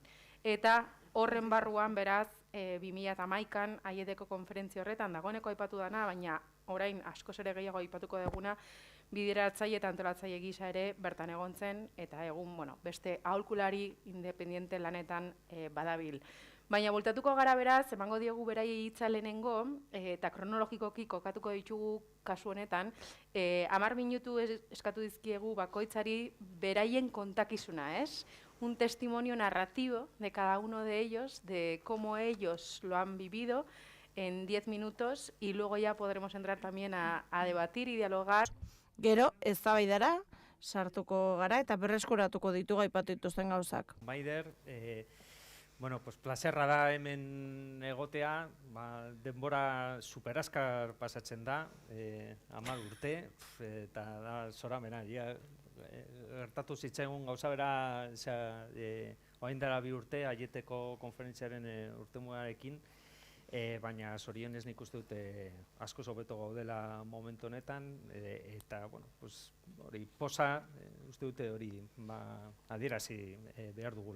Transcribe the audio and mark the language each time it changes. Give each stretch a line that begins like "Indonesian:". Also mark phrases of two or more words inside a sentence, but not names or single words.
Basque: Eta horren barruan beraz 2011an Aieteko konferentzia horretan dagoeneko aipatu dana, baina orain askoz ere gehiago aipatuko duguna, bideratzaile eta antolatzaile gisa ere bertan egon zen, eta egun beste aholkulari independiente lanetan badabil. Baina bultatuko gara beraz, emango diogu berai hitza lehenengo, eta kronologikoki kokatuko ditugu kasu honetan, 10 minutu eskatu dizkiegu bakoitzari beraien kontakizuna, ez?
Spanish: Un testimonio narrativo de cada uno de ellos, de cómo ellos lo han vivido en 10 minutos, y luego ya podremos entrar también a debatir y dialogar.
Basque: Gero, eztabaidara sartuko gara eta berreskuratuko ditugu aipatu dituzten gauzak. Maider, plazerra da hemen egotea, denbora superaskar pasatzen da, 10 urte, eta da zoramena, gertatu zitzaigun gauza bera, orain dela 2 urte, Aieteko konferentziaren urtemugarekin, baina zorionez nik uste dute asko hobeto gaudela momentu honetan, eta, hori posa, uste dute hori adierazi behar dugula.